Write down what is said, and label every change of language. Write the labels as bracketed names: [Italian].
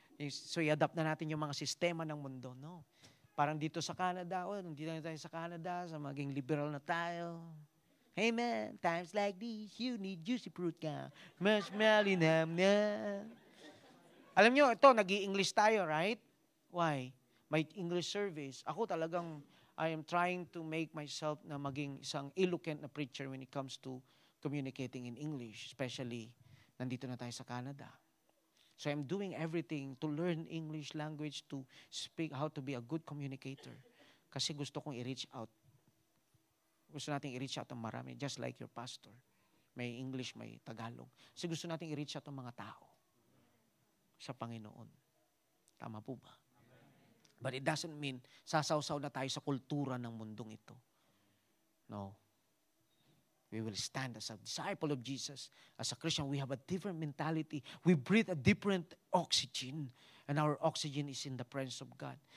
[Filipino] So, i-adapt na natin yung mga sistema ng mundo. No? Parang dito sa Canada, nandito na tayo sa Canada, sa maging liberal na tayo. [English] Hey man, times like these, you need juicy fruit ka. [Filipino] Marshmallow na. Alam nyo, ito, nag-i-English tayo, right? Why? May English service. Ako talagang, [English] I am trying to make myself na maging isang eloquent na preacher when it comes to communicating in English, especially [Filipino] nandito na tayo sa Canada. [English] So I'm doing everything to learn English language, to speak, how to be a good communicator. [Filipino] Kasi gusto kong i-reach out. Gusto natin i-reach out ang marami, [English] just like your pastor. [Filipino] May English, may Tagalog. Kasi gusto natin i-reach out ang mga tao sa Panginoon. Tama po ba? [English] But it doesn't mean [Filipino] sasawsaw na tayo sa kultura ng mundong ito. [English] No. We will stand as a disciple of Jesus. As a Christian, we have a different mentality. We breathe a different oxygen. And our oxygen is in the presence of God.